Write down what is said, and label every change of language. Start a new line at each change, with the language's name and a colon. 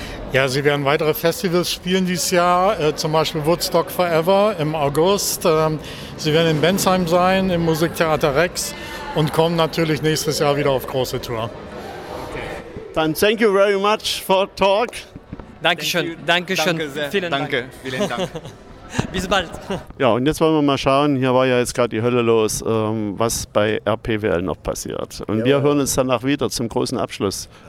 German: Ja, sie werden weitere Festivals spielen dieses Jahr, zum Beispiel Woodstock Forever im August. Sie werden in Bensheim sein, im Musiktheater Rex und kommen natürlich nächstes Jahr wieder auf große Tour. Dann
English: thank you very much for talk.
German: Dankeschön, Dankeschön. Vielen Dank. Bis bald. Ja, und jetzt wollen wir mal schauen, hier war ja jetzt gerade die Hölle los, was bei RPWL noch passiert. Und ja, wir hören uns danach wieder zum großen Abschluss.